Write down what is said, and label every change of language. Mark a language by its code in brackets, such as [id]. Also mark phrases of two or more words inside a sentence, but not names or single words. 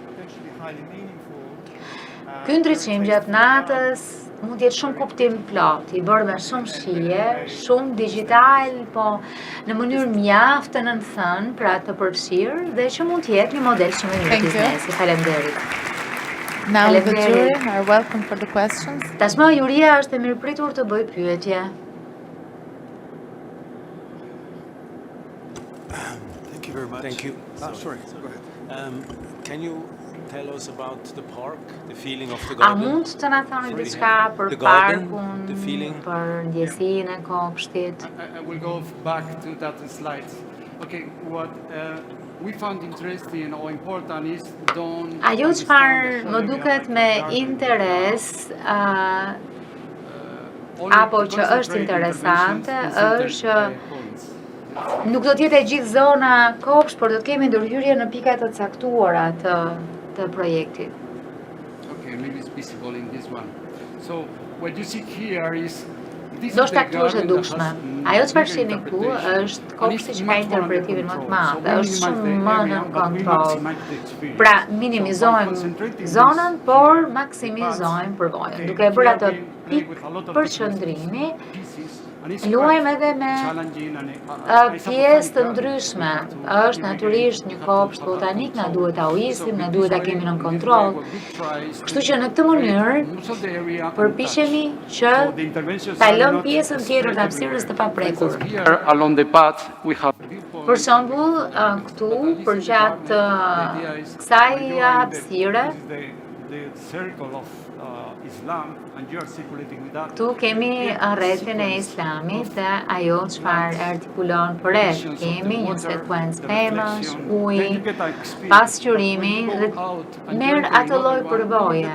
[sq] Ky ndriçim gjatë natës mund të jetë shumë kuptim plot, i bërë me shumë shije, shumë digjital, po në mënyrë mjaft të nënthënë, pra të përfshirë, dhe që mund të jetë një model shumë i mirë biznesi. Faleminderit. [en] Now the jury are welcome for the questions. [sq] Tashmë juria është e mirëpritur të bëjë pyetje. [en] Thank you very much. Thank you. Sorry, go ahead. Can you tell us about the park, the feeling of the [sq] A [en] garden? [sq] mund të na thoni diçka për parkun, për ndjesinë e kopshtit? [en] I will go back to that slide. Okay, what we found interesting or important is don't. [sq] Ajo çfarë më duket me interes apo që është interesante është që nuk do të jetë e gjithë zona kopsht, por do të kemi ndërhyrje në pika të caktuara të projektit. [en] Okay, maybe it's visible in this one. So what you see here is [sq] Do shta këtu është e dukshme. Ajo çfarë shihni këtu është kopshti që ka interpretivin më të madh, është shumë më në kontroll. Pra minimizojmë zonën, por maksimizojmë përvojën. Duke e bërë atë pikë përqendrimi, luajmë edhe me pjesë të ndryshme. Është natyrisht një kopsht botanik, na duhet ta uisim, na duhet ta kemi në kontroll. Kështu që në këtë mënyrë përpiqemi që ta lëmë pjesën tjetër të hapësirës të paprekur. [en] Along the path we have [sq] Për shembull, këtu përgjatë kësaj hapësire, këtu kemi rrethin e Islamit dhe ajo çfarë artikulon përreth. Kemi një sekuencë pemësh, ujë, pasqyrimi dhe merr atë lloj përvoje.